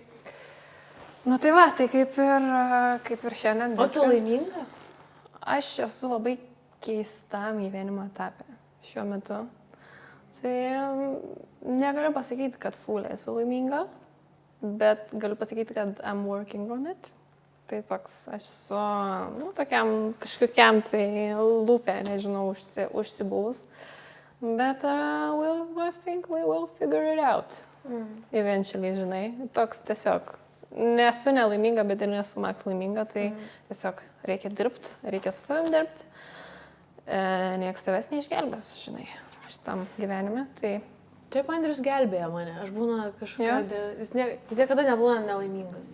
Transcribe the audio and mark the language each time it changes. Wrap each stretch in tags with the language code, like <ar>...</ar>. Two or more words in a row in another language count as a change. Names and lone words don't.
<lt>Na tai va, tai kaip ir šiandien viskas. O tu laiminga? Aš esu labai keistam gyvenimo etape šiuo metu. Tai negaliu pasakyti, kad full esu laiminga, bet galiu pasakyti, kad</lt> <en>I'm working on it.</en> <lt>Tai toks, aš esu, tokiam kažkokiam tai lūpė, nežinau, užsibūs.</lt> <en>Bet I think we will figure it out. Eventually,</en> <lt>žinai. Toks tiesiog, nesu nelaiminga, bet ir nesu max laiminga, tai tiesiog reikia dirbti, reikia su savim dirbti. Niekas tavęs neišgelbės, žinai, šitam gyvenime. Taip, Andrius gelbėjo mane. Aš būna kažkokia... Jis niekada nebūna nelaimingas.</lt>